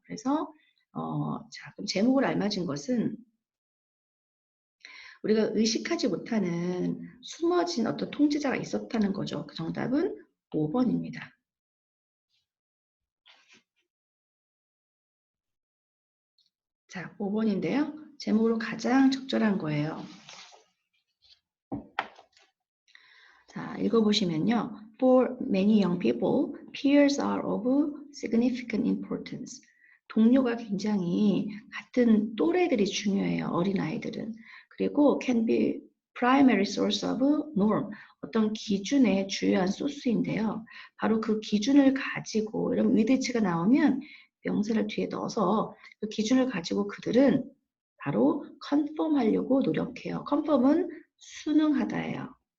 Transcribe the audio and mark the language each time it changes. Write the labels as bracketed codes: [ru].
[ko] 그래서 자, 그럼 제목을 알맞은 것은 우리가 의식하지 못하는 숨어진 어떤 통제자가 있었다는 거죠. 그 정답은 5번입니다. 자, 5번인데요. 제목으로 가장 적절한 거예요. 자, 읽어보시면요. [en] For many young people, peers are of significant importance. [ko] 동료가 굉장히 같은 또래들이 중요해요. 어린아이들은. 그리고 [en] can be primary source of norm. [ko] 어떤 기준의 주요한 소스인데요. 바로 그 기준을 가지고 이런 with가 나오면 명사를 뒤에 넣어서 그 기준을 가지고 그들은 바로 conform 하려고 노력해요. conform은 순응하다예요.